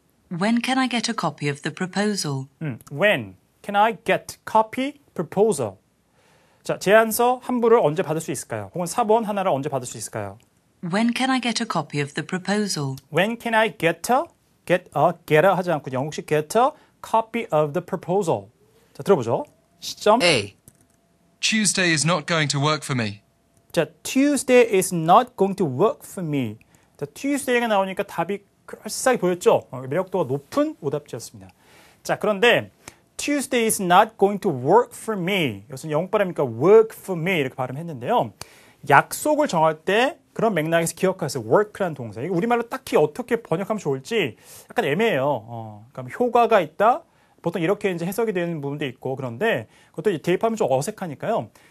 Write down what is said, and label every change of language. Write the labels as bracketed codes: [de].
[en] When can I get a copy of the proposal? When can I get copy proposal? [ko] 자, 제안서 한 부를 언제 받을 수 있을까요? 혹은 사본 하나를 언제 받을 수 있을까요? [en] When can I get a copy of the proposal? When can I get a [ko] 하지 않고 영국식 [en] get a copy of the proposal? [ko] 자, 들어보죠. 시점. [en] A. Tuesday is not going to work for me. 자, Tuesday is not going to work for me. [ko] 자, Tuesday가 나오니까 답이 그럴싸하게 보였죠? 매력도가 높은 오답지였습니다. [en] 자, 그런데 Tuesday is not going to work for me. [ko] 이것은 영국 발음이니까 [en] work for me [ko] 이렇게 발음했는데요. 약속을 정할 때 그런 맥락에서 기억하세요. work라는 동사. 이거 우리말로 딱히 어떻게 번역하면 좋을지 약간 애매해요. 그러니까 효과가 있다. 보통 이렇게 이제 해석이 되는 부분도 있고 그런데 그것도 대입하면 좀 어색하니까요.